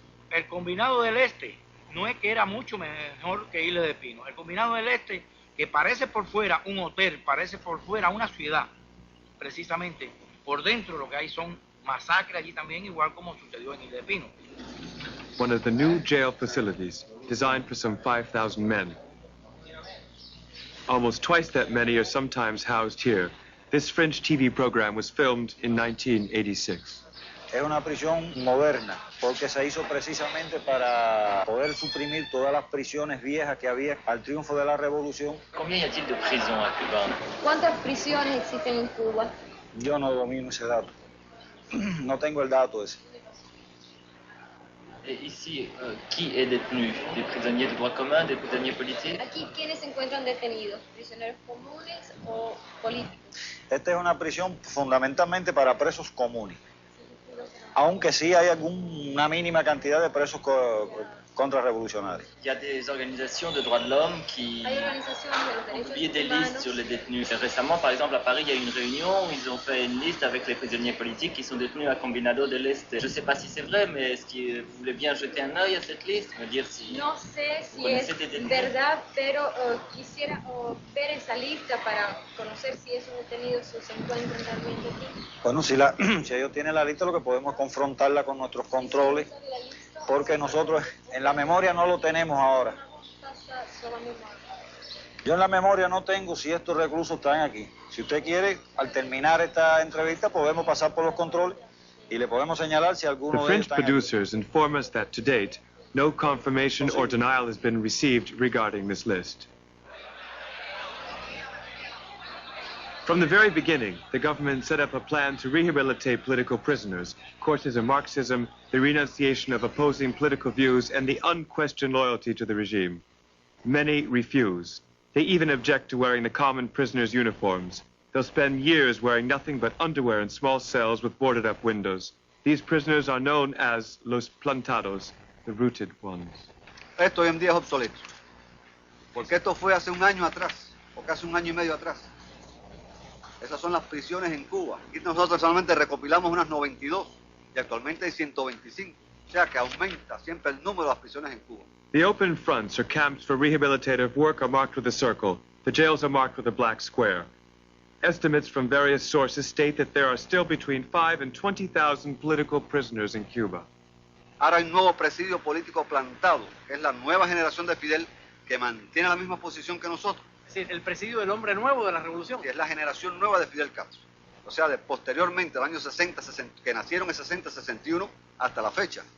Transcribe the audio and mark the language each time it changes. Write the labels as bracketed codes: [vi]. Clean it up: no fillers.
[es] El combinado del este no es que era mucho mejor que Isla de Pino. El combinado del este, que parece por fuera un hotel, parece por fuera una ciudad, precisamente por dentro lo que hay son masacres allí también, igual como sucedió en Isla de Pino. [en] One of the new jail facilities, designed for some 5,000 men. Almost twice that many are sometimes housed here. This French TV program was filmed in 1986. [es] Es una prisión moderna, porque se hizo precisamente para poder suprimir todas las prisiones viejas que había al triunfo de la revolución. [fr] Combien y a-t-il de prisons à Cuba? [es] ¿Cuántas prisiones existen en Cuba? Yo no domino ese dato. No tengo el dato ese. [fr] Et ici, qui est détenu? Des prisonniers de droit commun, des prisonniers politiques? [es] Aquí, ¿quiénes se encuentran detenidos? ¿Prisioneros comunes o políticos? Esta es una prisión fundamentalmente para presos comunes, aunque sí hay una mínima cantidad de presos contrarrevolucionarios. [fr] Il y a des organisations de droits de l'homme qui ont publié des listes sur les détenus. Récemment, par exemple, à Paris, il y a eu une réunion où ils ont fait une liste avec les prisonniers politiques qui sont détenus à Combinado del Este. Je ne sais pas si c'est vrai, mais est-ce que vous voulez bien jeter un œil à cette liste? Me dire si [es] no sé si es verdad, pero quisiera ver esa lista para conocer si esos detenidos se encuentran realmente aquí. Bueno, si ellos tienen la lista, lo que podemos es confrontarla con nuestros controles, porque nosotros en la memoria no lo tenemos ahora. Yo en la memoria no tengo si estos reclusos están aquí. Si usted quiere, al terminar esta entrevista, podemos pasar por los controles y le podemos señalar si alguno [en] The [es] de ellos [en] French producers inform us that to date, no confirmation or denial has been received regarding this list. From the very beginning, the government set up a plan to rehabilitate political prisoners, courses of Marxism, the renunciation of opposing political views, and the unquestioned loyalty to the regime. Many refuse. They even object to wearing the common prisoners' uniforms. They'll spend years wearing nothing but underwear in small cells with boarded-up windows. These prisoners are known as los plantados, the rooted ones. [es] Esto hoy en día es obsoleto, porque esto fue hace un año atrás, o casi un año y medio atrás. Esas son las prisiones en Cuba. Aquí nosotros solamente recopilamos unas 92 y actualmente hay 125. O sea que aumenta siempre el número de las prisiones en Cuba. [en] The open fronts or camps for rehabilitative work are marked with a circle. The jails are marked with a black square. Estimates from various sources state that there are still between 5,000 and 20,000 political prisoners in Cuba. [es] Ahora hay un nuevo presidio político plantado, que es la nueva generación de Fidel, que mantiene la misma posición que nosotros. Es decir, el presidio del hombre nuevo de la revolución. Que es la generación nueva de Fidel Castro. O sea, posteriormente, el año 60, que nacieron en 60-61, hasta la fecha.